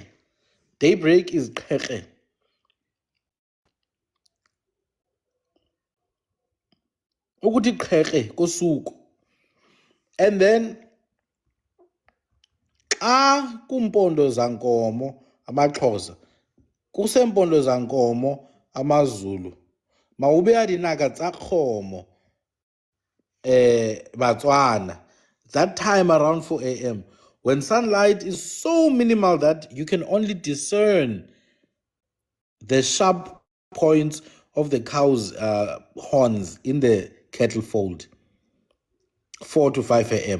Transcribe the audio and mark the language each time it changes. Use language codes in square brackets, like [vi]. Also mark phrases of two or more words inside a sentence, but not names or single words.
[en] Daybreak is Khekhe. [zu] Ukuthi Khekhe kosuku. [en] And then [xh] xa kumpondo zankomo amaXhosa, [zu] kusempondo zankomo amaZulu, [tn] mawube adinaka tsa kgomo Batswana, [en] that time around 4 a.m. when sunlight is so minimal that you can only discern the sharp points of the cow's horns in the cattle fold, 4 to 5 a.m.